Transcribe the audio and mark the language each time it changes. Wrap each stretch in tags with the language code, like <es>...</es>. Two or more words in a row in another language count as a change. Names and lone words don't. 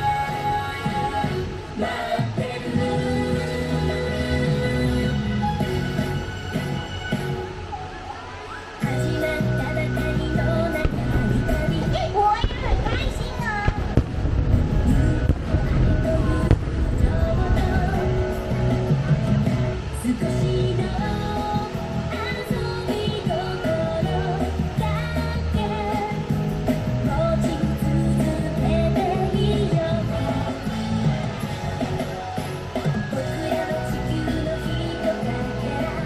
<ja>待ってる始まったばかりの長い旅</ja> <zh>我也很开心啊！</zh> <ja>少しの遊び心だけ持ち続けていよう僕らの地球のひとかけら</ja>